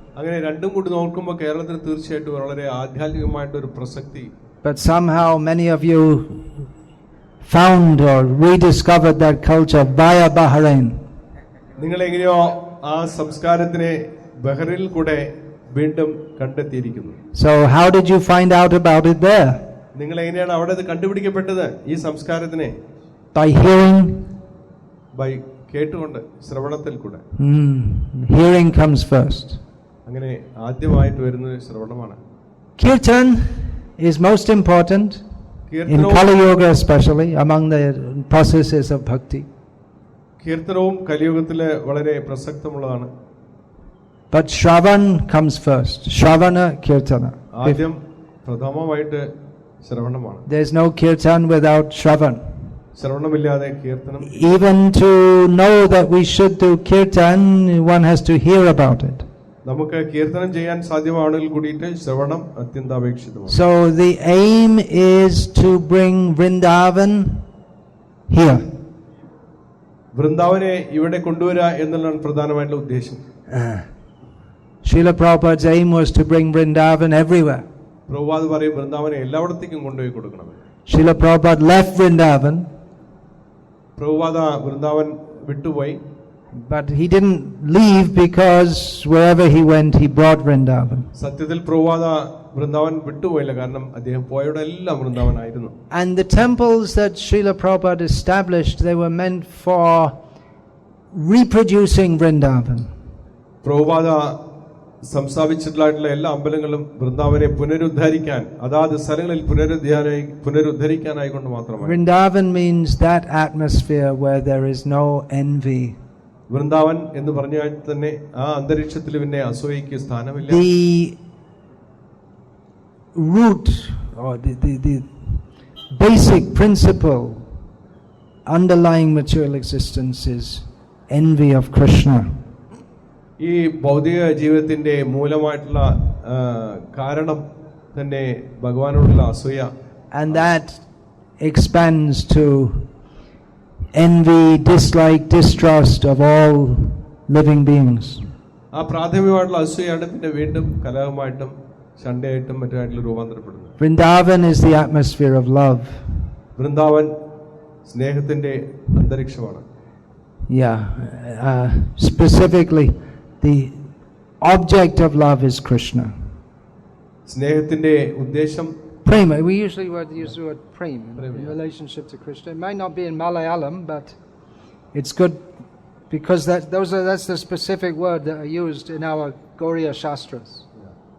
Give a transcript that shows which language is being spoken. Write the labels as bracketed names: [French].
[Malayalam] അങ്ങനെ രണ്ടും കൂടി നോക്കുമ്പോൾ കേരളത്തിന് തീർച്ചയായിട്ടും വളരെ ആധ്യാത്മികമായിട്ടൊരു പ്രസക്തി. [English] But somehow many of you found or rediscovered that culture via Bahrain. [Malayalam] നിങ്ങൾ എങ്ങനെയോ ആ സംസ്കാരത്തിനെ ബഹറിൽ കൂടെ വീണ്ടും കണ്ടെത്തിയിരിക്കുന്നു. [English] So how did you find out about it there? [Malayalam] നിങ്ങൾ എങ്ങനെയാണ് അവിടെ അത് കണ്ടുപിടിക്കപ്പെട്ടത് ഈ സംസ്കാരത്തിനെ? [English] By hearing. [Malayalam] ബൈ കേട്ടുകൊണ്ട്, ശ്രവണത്തിൽ കൂടെ. [English] Hearing comes first. [Malayalam] അങ്ങനെ ആദ്യമായിട്ട് വരുന്നത് ശ്രവണമാണ്. [English] Kirtan is most important in Kali Yuga, especially among the processes of bhakti. [Malayalam] കീർത്തനവും കലിയുഗത്തിലെ വളരെ പ്രസക്തമുള്ളതാണ്. [English] But Shravan comes first. [Sanskrit] Shravana, Kirtana. [Malayalam] ആദ്യം പ്രഥമമായിട്ട് ശ്രവണമാണ്. [English] There's no Kirtan without Shravan. [Malayalam] ശ്രവണമില്ലാതെ കീർത്തനം. [English] Even to know that we should do Kirtan, one has to hear about it. [Malayalam] നമുക്ക് കീർത്തനം ചെയ്യാൻ സാധ്യമാണെങ്കിൽ കൂടിയിട്ട് ശ്രവണം അത്യന്താപേക്ഷിതമാണ്. [English] So the aim is to bring Vrindavan here. [Malayalam] വൃന്ദാവനെ ഇവിടെ കൊണ്ടുവരിക എന്നുള്ളതാണ് പ്രധാനമായിട്ടുള്ള ഉദ്ദേശം. [English] Srila Prabhupada's aim was to bring Vrindavan everywhere. [Malayalam] Prabhupada പറയും വൃന്ദാവനെ എല്ലായിടത്തേക്കും കൊണ്ടുപോയി കൊടുക്കണം. [English] Srila Prabhupada left Vrindavan. [Malayalam] Prabhupada Vrindavan വിട്ടുപോയി. [English] But he didn't leave because wherever he went he brought Vrindavan. [Malayalam] സത്യത്തിൽ പ്രഭുപാദ വൃന്ദാവൻ വിട്ടുപോയില്ല, കാരണം അദ്ദേഹം പോയവിടെ എല്ലാം വൃന്ദാവൻ ആയിരുന്നു. [English] And the temples that Srila Prabhupada established, they were meant for reproducing Vrindavan. [Malayalam] Prabhupada സംസ്ഥാപിച്ചിട്ടുള്ള എല്ലാ അമ്പലങ്ങളും വൃന്ദാവനെ പുനരുദ്ധരിക്കാൻ, അതാത് സ്ഥലങ്ങളിൽ പുനരുദ്ധരിക്കാനായി കൊണ്ട് മാത്രമാണ്. [English] Vrindavan means that atmosphere where there is no envy. [Malayalam] Vrindavan എന്ന് പറഞ്ഞാൽ തന്നെ ആ അന്തരീക്ഷത്തിൽ പിന്നെ അസൂയയ്ക്ക് സ്ഥാനമില്ല. [English] The root or the basic principle underlying material existence is envy of Krishna. [Malayalam] ഈ ഭൗതിക ജീവിതത്തിന്റെ മൂലമായിട്ടുള്ള കാരണം തന്നെ ഭഗവാനോടുള്ള അസൂയ. [English] And that expands to envy, dislike, distrust of all living beings. [Malayalam] ആ പ്രാഥമികമായിട്ടുള്ള അസൂയാണ് പിന്നെ വീണ്ടും കലഹമായിട്ടും ശണ്ഠയായിട്ടും മറ്റുമായിട്ടുള്ള രൂപാന്തരപ്പെടുന്നത്. [English] Vrindavan is the atmosphere of love. [Malayalam] Vrindavan സ്നേഹത്തിന്റെ അന്തരീക്ഷമാണ്. [English] Yeah, specifically the object of love is Krishna. [Malayalam] സ്നേഹത്തിന്റെ ഉദ്ദേശം [Sanskrit] Prema. [English] We usually use the word prema in relationship to Krishna. It might not be in Malayalam, but it's good because that's the specific word that are used in our Gauriya Shastras. Yeah.